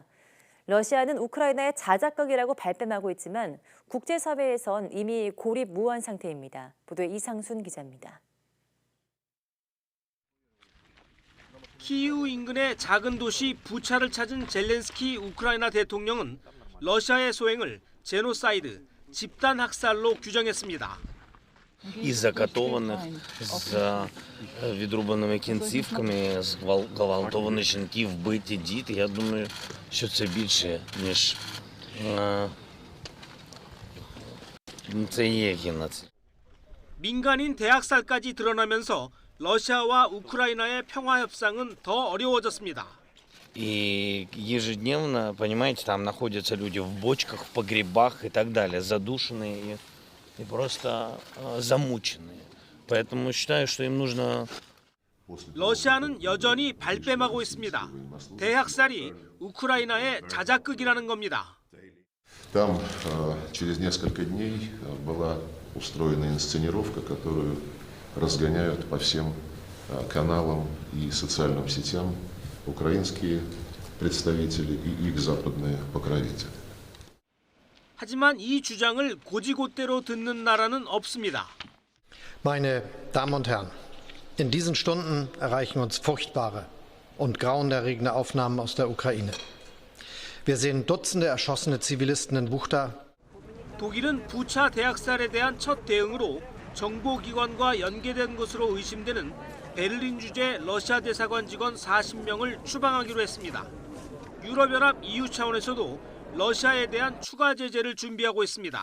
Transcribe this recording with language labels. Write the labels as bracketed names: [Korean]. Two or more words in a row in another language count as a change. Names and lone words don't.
[Korean] 러시아는 우크라이나의 자작극이라고 발뺌하고 있지만 국제사회에선 이미 고립무원 상태입니다. 보도에 이상순 기자입니다. 키이우 인근의 작은 도시 부차를 찾은 젤렌스키 우크라이나 대통령은 러시아의 소행을 제노사이드, 집단 학살로 규정했습니다. [Ukrainian] И закатованных з відрубаними кінцівками, зґвалтовані жінки, вбиті діти. Я думаю, що це більше, ніж це є геноцид. [Korean] 민간인 대학살까지 드러나면서 러시아와 우크라이나의 평화 협상은 더 어려워졌습니다. [Russian] И ежедневно, понимаете, там находятся люди в бочках, в погребах и так далее, задушенные и просто замученные. Поэтому считаю, что им нужно... [Korean] 러시아는 여전히 발뺌하고 있습니다. 대학살이 우크라이나의 자작극이라는 겁니다. [Russian] Там через несколько дней была устроена инсценировка, которую разгоняют по всем каналам и социальным сетям украинские представители и их западные покровители. [Korean] 하지만 이 주장을 고지곳대로 듣는 나라는 없습니다. [German] Meine Damen und Herren, in diesen Stunden erreichen uns furchtbare und grauenerregende Aufnahmen aus der Ukraine. Wir sehen Dutzende erschossene Zivilisten in Buchta. [Korean] 독일은 부차 대학살에 대한 첫 대응으로 정보기관과 연계된 것으로 의심되는 베를린 주재 러시아 대사관 직원 40명을 추방하기로 했습니다. 유럽연합 EU 차원에서도 러시아에 대한 추가 제재를 준비하고 있습니다.